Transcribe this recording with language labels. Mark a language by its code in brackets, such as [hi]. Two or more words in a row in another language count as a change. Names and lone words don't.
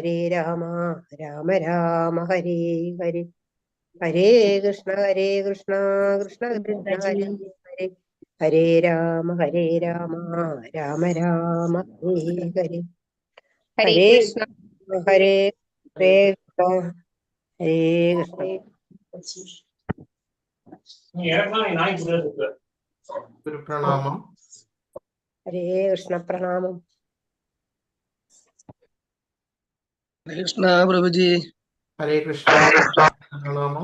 [sa] രാമ ഹരേ ഹരേ ഹരേ കൃഷ്ണ കൃഷ്ണ കൃഷ്ണ ഹരേ ഹരേ ഹരേ രാമ രാമ ഹരേ ഹരേ ഹരേ ഹരേ കൃഷ്ണ ഹരേ കൃഷ്ണ ഹരേ കൃഷ്ണ [ml] ഒരു പ്രണാമം. [sa] ഹരേ കൃഷ്ണ പ്രണാമം. കൃഷ്ണ പ്രഭുജി. ഹരേ കൃഷ്ണ പ്രണാമം.